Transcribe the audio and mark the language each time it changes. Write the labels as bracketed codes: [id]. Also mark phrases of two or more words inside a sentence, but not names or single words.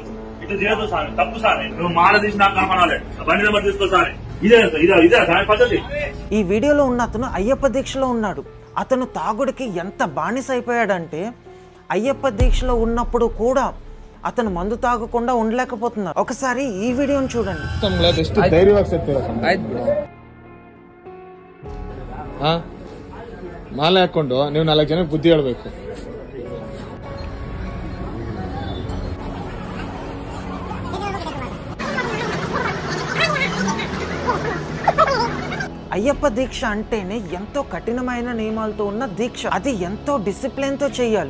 [te] ఇట్లా చేయదు సామె, తప్పు సామె. నువ్వు మాల తీసి నాకు కనపడాలి. బండి నెంబర్ తీసుకో సామె. ఇదే సామె పద్ధతి. ఈ వీడియోలో ఉన్న అతను అయ్యప్ప దీక్షలో ఉన్నాడు. అతను తాగుడికి ఎంత బానిస అయిపోయాడంటే అయ్యప్ప దీక్షలో ఉన్నప్పుడు కూడా అతను మందు తాగకుండా ఉండలేకపోతున్నారు. ఒకసారి ఈ వీడియోని చూడండి. [kn] ಮಾಲ ಹಾಕೊಂಡು ನೀವು 4 ಜನಕ್ಕೆ ಬುದ್ಧಿ ಹೇಳ್ಬೇಕು. [te] అయ్యప్ప దీక్ష అంటేనే ఎంతో కఠినమైన నియమాలతో ఉన్న దీక్ష. అది ఎంతో డిసిప్లిన్ తో చేయాలి.